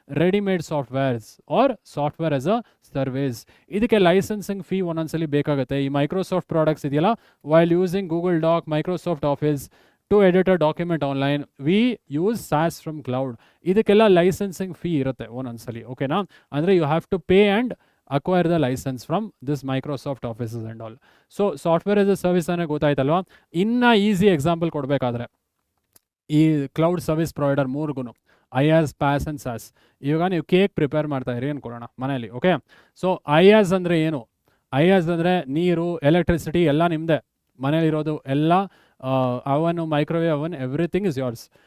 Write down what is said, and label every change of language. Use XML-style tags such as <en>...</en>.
<en>Readymade softwares are software as a service.</en> <kn>ಇದಕ್ಕೆ licensing fee ಒಂದೊಂದ್ಸಲಿ ಬೇಕಾಗುತ್ತೆ. ಈ</kn> <en>Microsoft</en> <kn>ಪ್ರಾಡಕ್ಟ್ಸ್ ಇದೆಯಲ್ಲ,</kn> <en>While using Google doc, Microsoft office to edit a document online, we use SaaS from cloud.</en> <kn>ಇದಕ್ಕೆಲ್ಲ licensing fee ಇರುತ್ತೆ ಒಂದೊಂದ್ಸಲಿ. ಓಕೆನಾ?</kn> <en>ಅಂದರೆ you have to pay and acquire the license from this Microsoft offices and all.</en> <kn>So software as a service ಅನ್ನೇ ಗೊತ್ತಾಯ್ತಲ್ವಾ? ಇನ್ನು easy example ಕೊಡಬೇಕಾದ್ರೆ ಈ cloud service provider ಮೂರ್ಗು IaaS, PaaS and SaaS. ಇವಾಗ ನೀವು ಕೇಕ್ ಪ್ರಿಪೇರ್ ಮಾಡ್ತಾ ಇರಿ ಅನ್ಕೊಳ್ಳೋಣ ಮನೇಲಿ. ಓಕೆ, ಸೊ IaaS ಅಂದರೆ ಏನು? IaaS ಅಂದರೆ ನೀರು, ಎಲೆಕ್ಟ್ರಿಸಿಟಿ ಎಲ್ಲ ನಿಮ್ಮದೇ, ಮನೇಲಿರೋದು ಎಲ್ಲ, ಅವನು, ಮೈಕ್ರೋವೇವ್ ಅವನ್,</kn> <en>Everything is yours.</en>